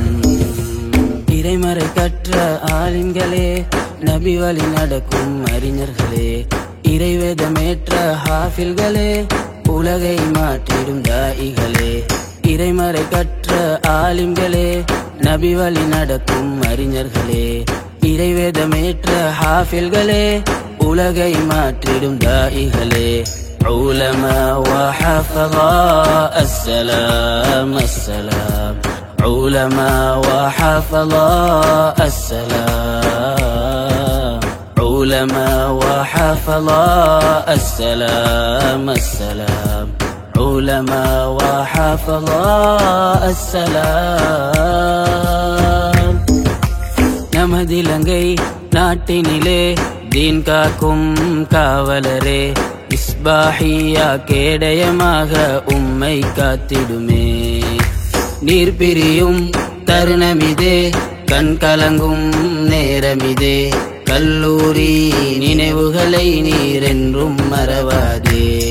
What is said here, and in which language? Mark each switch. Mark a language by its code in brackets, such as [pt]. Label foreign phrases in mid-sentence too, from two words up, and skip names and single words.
[ta] இறைமறை கற்ற ஆலிம்களே, நபி வழி நடக்கும் அறிஞர்களே, இறைவேதமேற்ற ஹாஃபில்களே, உலகை மாற்றிடும் தாயிகளே. இறைமறை கற்ற ஆலிம்களே, நபி வழி நடக்கும் அறிஞர்களே, இறைவேதமேற்ற ஹாஃபில்களே, உலகை மாற்றிடும் தாயிகளே. [ar] علماء وحفظاء السلام السلام. علماء وحفظاء السلام. علماء وحفظاء السلام السلام. علماء وحفظاء السلام. [ta] நமதிலங்கை நாட்டினிலே தீன் காக்கும் காவலரே, இஸ்பாஹியா கேடயமாக உம்மை காத்திடுமே. நீர் பிரியும் தருணமிதே, கண் கலங்கும் நேரமிதே, கல்லூரி நினைவுகளை நீர் என்றும் மறவாதே.